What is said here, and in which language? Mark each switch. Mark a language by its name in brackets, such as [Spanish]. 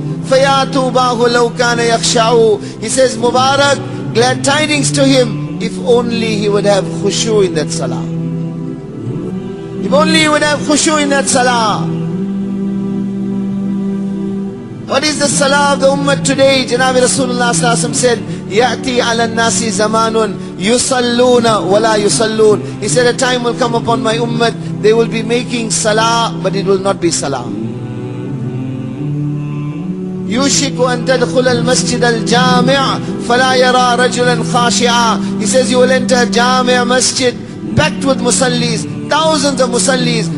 [Arabic] فَيَا تُوبَاهُ لَوْ كَانَ يَخْشَعُ. [English] He says, Mubarak, glad tidings to him, if only he would have khushu in that salah. If only he would have khushu in that salah. What is the salah of the ummah today? Janabi Rasulullah sallallahu alaihi wasallam said, [Arabic] يَأْتِي عَلَى النَّاسِ زَمَانٌ يُصَلُّونَ وَلَا يُصَلُّونَ. [English] He said, a time will come upon my ummah, they will be making salah, but it will not be salah. [Arabic] يُوشِكُ أَن تَدْخُلَ الْمَسْجِدَ الْجَامِعَ فَلَا يَرَى رَجُلًا خَاشِعًا. [English] He says, you will enter Jami' Masjid, packed with musallis, thousands of musallis.